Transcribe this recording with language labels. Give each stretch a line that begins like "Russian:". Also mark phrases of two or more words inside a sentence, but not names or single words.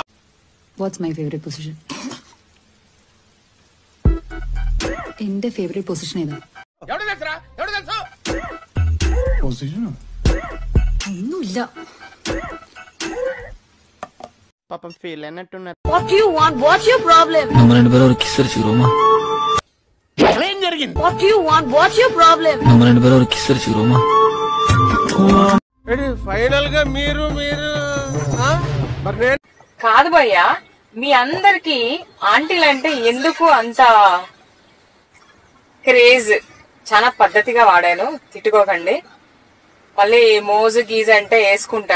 English: What's my favorite position?
Malayalam: എന്റെ ഫേവറേറ്റ് പൊസിഷൻ ഏതാ? ഒന്നുമില്ല.
Telugu: పాపం ఫీల్ అయినట్టున్నారు.
English: What do you want? What's your problem?
Tamil: நம்ம ரெண்டு பேரும் ஒரு கிஸ் அடிச்சுக்கிறோமா?
Telugu: ఏం జరిగింది?
English: What do you want? What's your problem?
Tamil: நம்ம ரெண்டு பேரும் ஒரு கிஸ் அடிச்சுக்கிறோமா?
Telugu: ఫైనల్ గా మీరు కాదు భయ్యా, మీ అందరికి ఆంటీలంటే ఎందుకు అంత క్రేజ్? చాలా పద్ధతిగా వాడాను, తిట్టుకోకండి. మళ్ళీ మోజు గీజ్ అంటే వేసుకుంటారు.